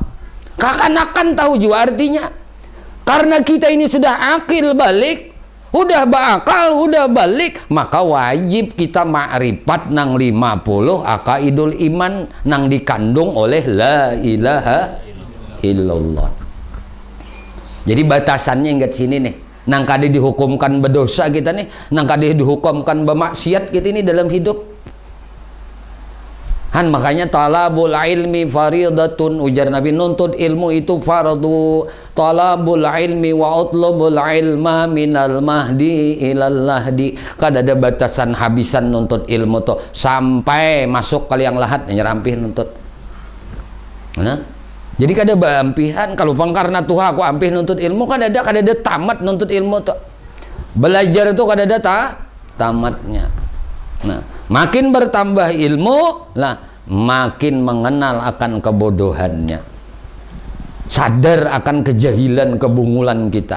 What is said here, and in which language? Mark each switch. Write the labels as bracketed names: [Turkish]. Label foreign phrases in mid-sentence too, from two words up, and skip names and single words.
[Indonesian] Kakanakan tahu juga artinya. Karena kita ini sudah akil balik, udah berakal, udah balik, maka wajib kita ma'rifat nang 50 [Arabic] عقائد الإيمان [Indonesian] nang dikandung oleh [Arabic] لا إله إلا الله. [Indonesian] Jadi batasannya ingat sini nih, nang kada dihukumkan berdosa kita nih, nang kada dihukumkan bermaksiat kita ini dalam hidup. Makanya [Arabic] طلب العلم فريضة, [Indonesian] ujar Nabi, nuntut ilmu itu fardu. [Arabic] طلب العلم واطلبوا العلم من المهد إلى اللحد. [Indonesian] Kada ada batasan habisan nuntut ilmu tuh sampai masuk ke liang lahat nyerampih nuntut. Nah, jadi kada beampihan kalau karena Tuhan aku ampih nuntut ilmu, kada ada tamat nuntut ilmu tuh. Belajar itu kada ada tamatnya. Nah, makin bertambah ilmu, lah makin mengenal akan kebodohannya, sadar akan kejahilan, kebungulan kita.